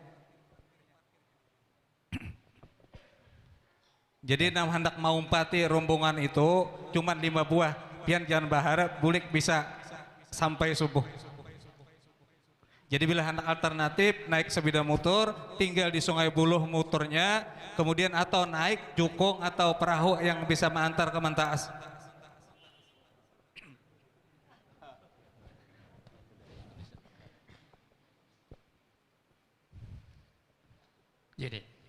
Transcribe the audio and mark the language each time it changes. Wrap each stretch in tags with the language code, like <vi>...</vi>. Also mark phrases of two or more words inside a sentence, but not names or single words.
<id>Jadi nam hendak mau umpati rombongan itu cuma 5 buah, pian jangan berharap bulik bisa sampai subuh. Jadi bila hendak alternatif naik sepeda motor, tinggal di Sungai Buloh motornya, kemudian atau naik jukung atau perahu yang bisa mengantar ke Mantaas. Jadi</id>